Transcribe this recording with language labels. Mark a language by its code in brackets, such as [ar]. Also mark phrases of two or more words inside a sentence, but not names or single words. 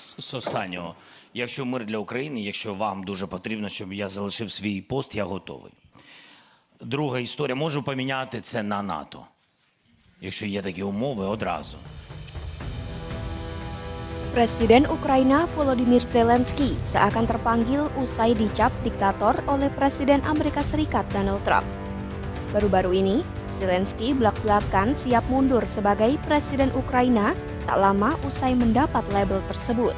[uk] З останнього, якщо мир для України, якщо вам дуже потрібно, щоб я залишив свій пост, я готовий. Друга історія, можу поміняти це на НАТО. Якщо є такі умови, одразу. [id] Presiden Ukraina Volodymyr Zelensky seakan terpanggil usai dicap diktator oleh Presiden Amerika Serikat Donald Trump. Baru-baru ini, Zelensky belak-belakan siap mundur sebagai Presiden Ukraina tak lama usai mendapat label tersebut.